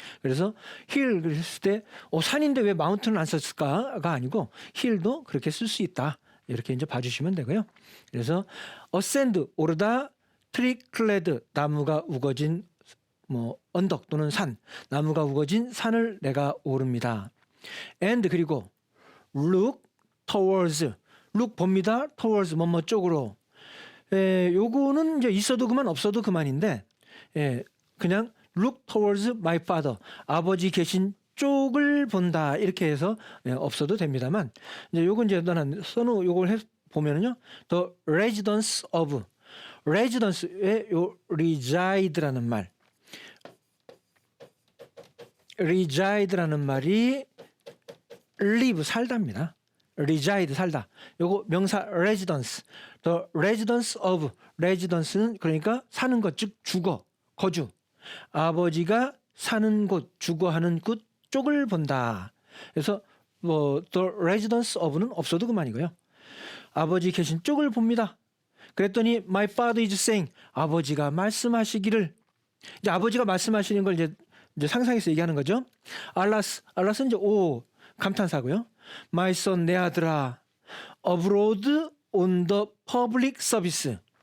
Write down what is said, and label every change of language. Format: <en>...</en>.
<ko>그래서 힐 그랬을 때 산인데 왜 마운틴을 안 썼을까가 아니고 힐도 그렇게 쓸 수 있다. 이렇게 이제 봐주시면 되고요. 그래서 ascend 오르다, tree-clad 나무가 우거진 언덕 또는 산, 나무가 우거진 산을 내가 오릅니다.</ko> <en>and</en> <ko>그리고</ko> <en>look towards, look 봅니다.</en> <ko>towards 뭐뭐 쪽으로. 요거는 이제 있어도 그만 없어도 그만인데 그냥</ko> <en>look towards my father,</en> <ko>아버지 계신 쪽을 본다 이렇게 해서 없어도 됩니다만 이제 요건 이제 써놓은 요걸 보면은요</ko> <en>the residence of,</en> <ko>residence의 요 reside라는 말, reside라는 말이 live 살다입니다. reside 살다. 요거 명사 residence, the residence of, residence는 그러니까 사는 것, 즉 주거, 거주. 아버지가 사는 곳, 주거하는 곳 쪽을 본다. 그래서 the residence of는 없어도 그만이고요. 아버지 계신 쪽을 봅니다.</ko> <en>그랬더니 my father is saying,</en> <ko>아버지가 말씀하시기를. 이제 아버지가 말씀하시는 걸 이제 상상해서 얘기하는 거죠. 알라스는 이제 감탄사고요.</ko> <en>My son,</en> <ko>내 아들아,</ko> <en>abroad on the public service.</en>